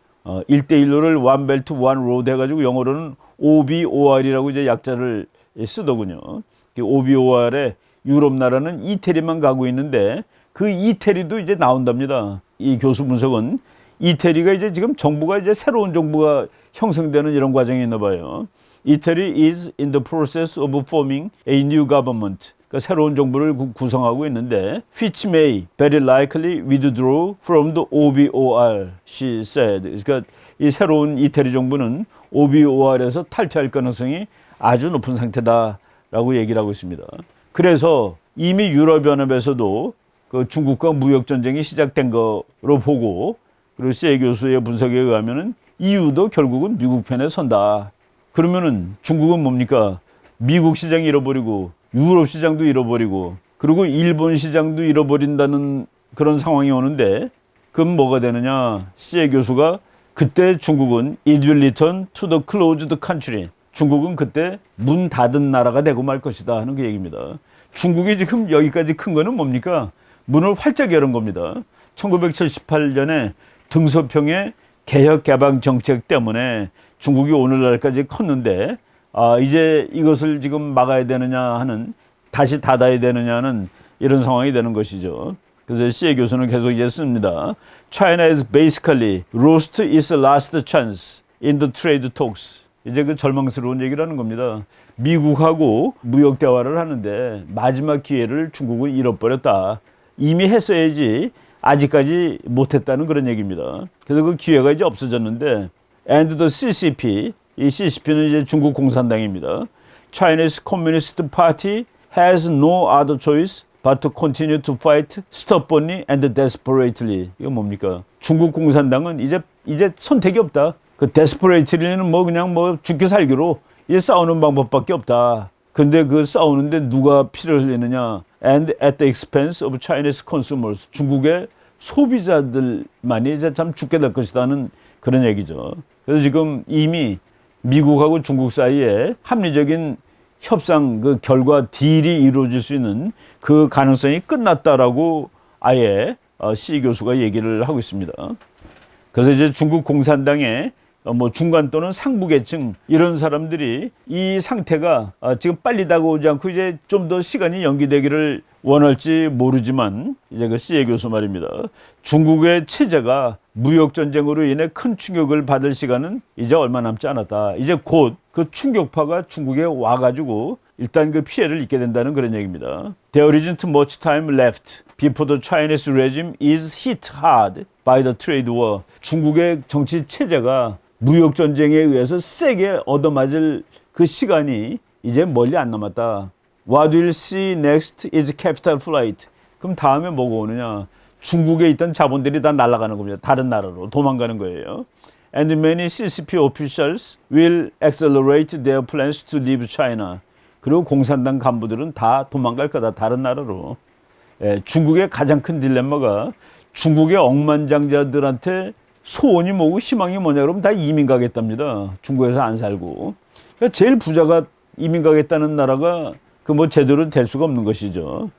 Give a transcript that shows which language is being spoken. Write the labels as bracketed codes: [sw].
[ko] 1대1로를 One Belt, One Road 해가지고 영어로는 OBOR이라고 이제 약자를 쓰더군요. OBOR에 유럽 나라는 이태리만 가고 있는데 그 이태리도 이제 나온답니다. 이 교수 분석은 이태리가 이제 지금 정부가 이제 새로운 정부가 형성되는 이런 과정이 있나 봐요. [en] Italy is in the process of forming a new government. [ko] 그러니까 새로운 정부를 구성하고 있는데 which may very likely withdraw from the OBOR, she said. 그러니까 이 새로운 이태리 정부는 OBOR에서 탈퇴할 가능성이 아주 높은 상태다라고 얘기를 하고 있습니다. 그래서 이미 유럽연합에서도 그 중국과 무역 전쟁이 시작된 거로 보고, 그리고 세 교수의 분석에 의하면은 EU도 결국은 미국 편에 선다. 그러면은 중국은 뭡니까? 미국 시장 잃어버리고 유럽 시장도 잃어버리고 그리고 일본 시장도 잃어버린다는 그런 상황이 오는데 그럼 뭐가 되느냐? 세 교수가 그때 중국은 [en] it will return to the closed country. [ko] 중국은 그때 문 닫은 나라가 되고 말 것이다 하는 그 얘기입니다. 중국이 지금 여기까지 큰 거는 뭡니까? 문을 활짝 열은 겁니다. 1978년에 등소평의 개혁 개방 정책 때문에 중국이 오늘날까지 컸는데 이제 이것을 지금 막아야 되느냐 하는, 다시 닫아야 되느냐는 이런 상황이 되는 것이죠. 그래서 시에 교수는 계속 이제 씁니다. [en] China has basically lost its last chance in the trade talks. [ko] 이제 그 절망스러운 얘기를 하는 겁니다. 미국하고 무역 대화를 하는데 마지막 기회를 중국은 잃어버렸다. 이미 했어야지 아직까지 못했다는 그런 얘기입니다. 그래서 그 기회가 이제 없어졌는데, [en] and the CCP, [ko] 이 CCP는 이제 중국 공산당입니다. [en] Chinese Communist Party has no other choice but to continue to fight stubbornly and desperately. [ko] 이거 뭡니까? 중국 공산당은 이제 선택이 없다. 그 desperately는 뭐 그냥 뭐 죽기 살기로 이제 싸우는 방법밖에 없다. 근데 그 싸우는데 누가 피를 흘리느냐? [en] And at the expense of Chinese consumers. [ko] 중국의 소비자들만이 이제 참 죽게 될 것이라는 그런 얘기죠. 그래서 지금 이미 미국하고 중국 사이에 합리적인 협상 그 결과 딜이 이루어질 수 있는 그 가능성이 끝났다라고 아예 시 교수가 얘기를 하고 있습니다. 그래서 이제 중국 공산당의 뭐 중간 또는 상부 계층 이런 사람들이 이 상태가 지금 빨리 다가오지 않고 이제 좀 더 시간이 연기되기를 원할지 모르지만, 이제 그 시에 교수 말입니다. 중국의 체제가 무역 전쟁으로 인해 큰 충격을 받을 시간은 이제 얼마 남지 않았다. 이제 곧 그 충격파가 중국에 와가지고 일단 그 피해를 입게 된다는 그런 얘기입니다. [en] There isn't much time left before the Chinese regime is hit hard by the trade war. [ko] 중국의 정치 체제가 무역 전쟁에 의해서 세게 얻어맞을 그 시간이 이제 멀리 안 남았다. [en] What we'll see next is capital flight. [ko] 그럼 다음에 뭐가 오느냐? 중국에 있던 자본들이 다 날아가는 겁니다. 다른 나라로 도망가는 거예요. [en] And many CCP officials will accelerate their plans to leave China. [ko] 그리고 공산당 간부들은 다 도망갈 거다. 다른 나라로. 중국의 가장 큰 딜레마가 중국의 억만장자들한테 소원이 뭐고 희망이 뭐냐 그러면 다 이민 가겠답니다. 중국에서 안 살고. 그러니까 제일 부자가 이민 가겠다는 나라가 그 뭐 제대로 될 수가 없는 것이죠.